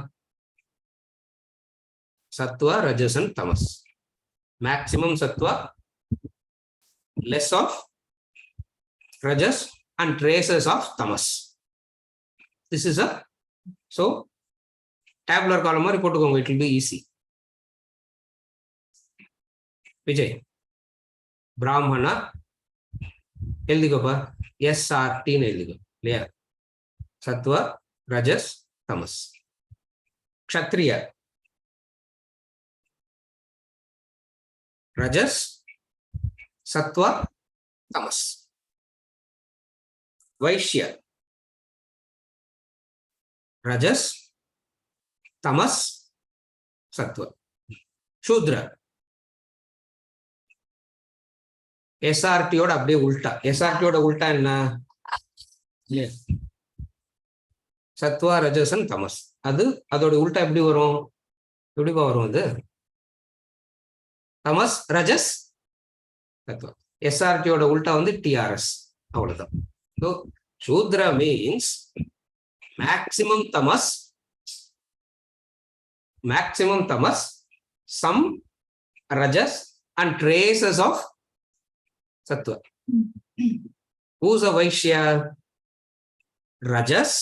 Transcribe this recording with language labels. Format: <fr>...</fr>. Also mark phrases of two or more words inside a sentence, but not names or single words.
<en>Sattva, Rajas and Tamas. Maximum Sattva, less of Rajas and traces of Tamas. This is a, so tabular column report, it will be easy. Vijay, Brahmana, Eldikapa, SRT Eldiko, clear. Sattva, Rajas, Tamas. Kshatriya, Rajas, Sattva, Tamas. Vaishya, Rajas, Tamas, Sattva.</en> <ta>Shudra, SRT ஓட அப்படியே உல்டா. SRT ஓட உல்டா என்ன? சத்வா, ரஜஸ் அண்ட் தமஸ். அதோட உல்டா எப்படி வரும்? எப்படிப்பா வரும் அது? தமஸ், ரஜஸ், சத்வா. SRT ஓட உல்டா வந்து TRS. அவ்வளவுதான்.</ta> <en>So Shudra means maximum tamas, some rajas and traces of sattva. Who's a Vaishya? Rajas.</en>